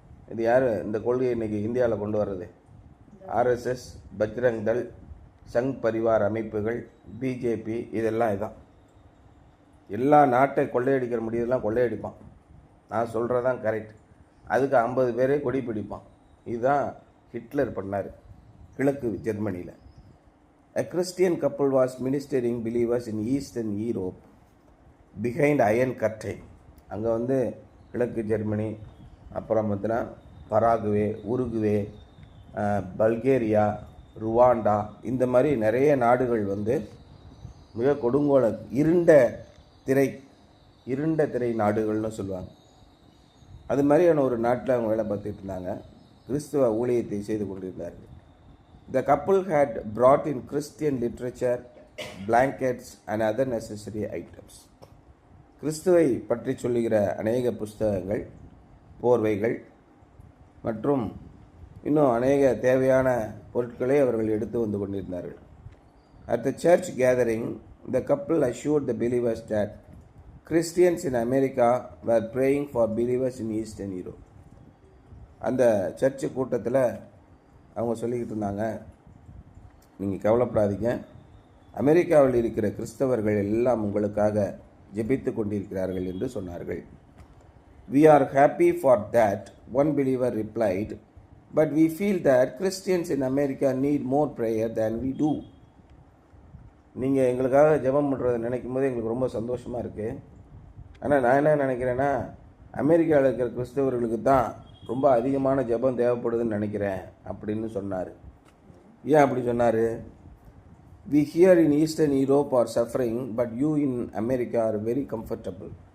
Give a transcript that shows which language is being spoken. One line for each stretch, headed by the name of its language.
Tamil: இது யார் இந்த கொள்கையை இன்றைக்கி இந்தியாவில் கொண்டு வர்றது? ஆர்எஸ்எஸ், பஜ்ரங் தள், சங் பரிவார் அமைப்புகள், பிஜேபி, இதெல்லாம் இதான். எல்லா நாட்டை கொள்ளையடிக்கிற முடியதெல்லாம் கொள்ளையடிப்பான். நான் சொல்கிறதான் கரெக்ட். அதுக்கு 50 பேரே கொடி பிடிப்பான். இதுதான் ஹிட்லர் பண்ணார் கிழக்கு ஜெர்மனியில்.
English: A Christian couple was ministering believers in Eastern Europe behind Iron Curtain.
Tamil: அங்கே கிழக்கு ஜெர்மனி, அப்புறம் பார்த்தீங்கன்னா பராகுவே, உருகுவே, பல்கேரியா, ருவாண்டா, இந்த மாதிரி நிறைய நாடுகள் மிக கொடுங்கோல இருண்ட திரை நாடுகள்னு சொல்லுவாங்க. அது மாதிரியான ஒரு நாட்டில் அவங்க வேலை பார்த்துட்டு இருந்தாங்க. கிறிஸ்துவ ஊழியத்தை செய்து கொண்டிருந்தார்கள்.
English: The couple had brought in Christian literature, blankets and other necessary items.
Tamil: கிறிஸ்துவை பற்றி சொல்லுகிற அநேக புஸ்தகங்கள், போர்வைகள் மற்றும் இன்னும் அநேக தேவையான பொருட்களை அவர்கள் எடுத்து வந்து கொண்டிருந்தார்கள்.
English: At the church gathering, the couple assured the believers that Christians in America were praying for believers in Eastern Europe.
Tamil: அந்த சர்ச்சு கூட்டத்தில் அவங்க சொல்லிக்கிட்டு இருந்தாங்க, நீங்கள் கவலைப்படாதீங்க, அமெரிக்காவில் இருக்கிற கிறிஸ்தவர்கள் எல்லாம் உங்களுக்காக ஜெபித்து கொண்டிருக்கிறார்கள் என்று சொன்னார்கள்.
English: We are happy for that, one believer replied, but we feel that Christians in America need more prayer than we do.
Tamil: நீங்கள் எங்களுக்காக ஜெபம் பண்ணுறதை நினைக்கும் போது எங்களுக்கு ரொம்ப சந்தோஷமாக இருக்குது. ஆனால் நான் என்ன நினைக்கிறேன்னா, அமெரிக்காவில் இருக்கிற கிறிஸ்தவர்களுக்கு தான் ரொம்ப அதிகமான ஜெபம் தேவைப்படுதுன்னு நினைக்கிறேன் அப்படின்னு சொன்னார். ஏன் அப்படி சொன்னார்?
English: We here in Eastern Europe are suffering but you in America are very comfortable.